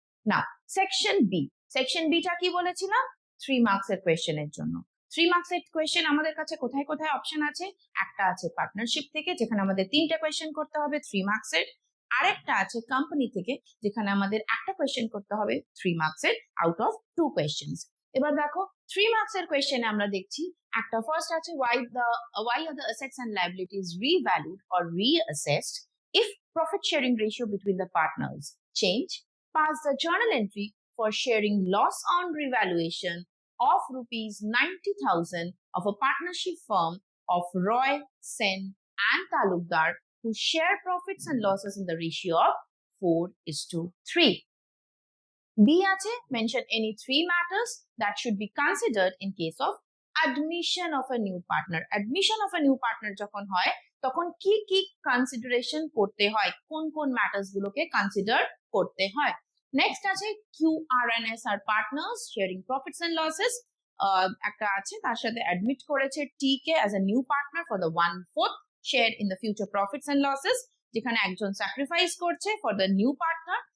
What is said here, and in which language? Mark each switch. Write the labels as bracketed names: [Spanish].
[Bangla] নাও section B. Section beta কি বলেছিলাম? 3 marks এর কোয়েশ্চেনের জন্য। 3 মার্কস এর কোয়েশ্চেন আমাদের কাছে কোথায় কোথায় অপশন আছে? একটা আছে পার্টনারশিপ থেকে, যেখানে আমাদের 3টে কোয়েশ্চেন করতে হবে 3 মার্কস এর। আরেকটা আছে কোম্পানি থেকে, যেখানে আমাদের একটা কোয়েশ্চেন করতে হবে 3 মার্কস এর আউট অফ 2 কোয়েশ্চেন্স। এবার দেখো 3 মার্কস এর কোয়েশ্চেনে আমরা দেখছি একটা ফার্স্ট আছে [English] why are the assets and liabilities revalued or reassessed if profit sharing ratio between the partners change. Pass the journal entry for sharing loss on revaluation of rupees 90,000 of a partnership firm of Roy, Sen and Talukdar who share profits and losses in the ratio of 4:3. B আছে mention any 3 matters that should be considered in case of admission of a new partner. Admission of a new partner [Bangla] যখন হয় তখন কি কি consideration করতে হয়, কোন কোন ম্যাটার্স গুলোকে কনসিডার করতে হয়। [English] Next আছে QRNS আর partners sharing profits and losses. [Bangla] একটা আছে তার সাথে [English] Admit করেছে T K as a new partner for the 1/4 share in the future profits and losses, যেখানে একজন sacrifice করছে for the new partner.